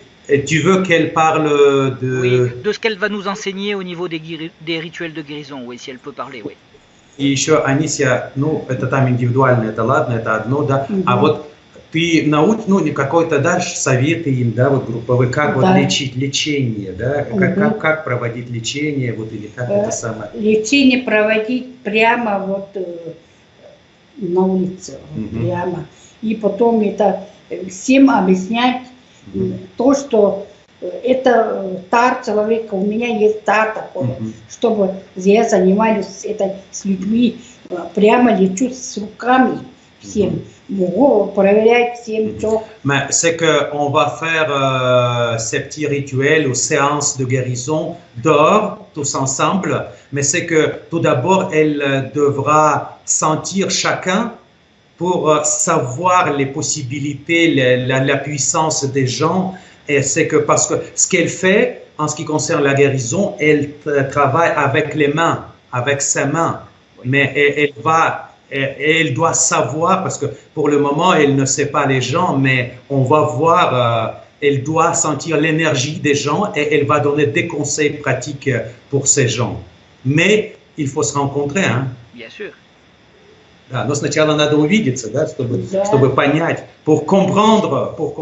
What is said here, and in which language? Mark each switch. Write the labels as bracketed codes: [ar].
[fr] Et tu veux qu'elle parle de... Oui, de ce qu'elle va nous enseigner au niveau des rituels de guérison, oui, si elle peut parler, oui. [ru] И еще, Анисия, это там индивидуально, это ладно, это одно, да. А вот ты какой-то дашь советы им, да, вот групповые, как вот лечить, лечение, да, как проводить лечение, вот или как это самое. Лечение проводить прямо вот на улице, прямо. И потом это всем объяснять то, что это дар человека, у меня есть дар такой, чтобы я занимаюсь с людьми, прямо лечу с руками всем, могу проверять всем, что... [fr] Mais c'est qu'on va faire ces petits rituels ou séances de guérison dehors, tous ensemble, mais c'est que tout d'abord, elle devra sentir chacun pour savoir les possibilités, la puissance des gens. Et c'est que parce que ce qu'elle fait, en ce qui concerne la guérison, elle travaille avec les mains, avec ses mains. Mais elle doit savoir, parce que pour le moment, elle ne sait pas les gens, mais on va voir, elle doit sentir l'énergie des gens et elle va donner des conseils pratiques pour ces gens. Mais il faut se rencontrer, hein. Bien sûr. [ru] Да, но сначала надо увидеться, да, чтобы понять, [fr] pour comprendre.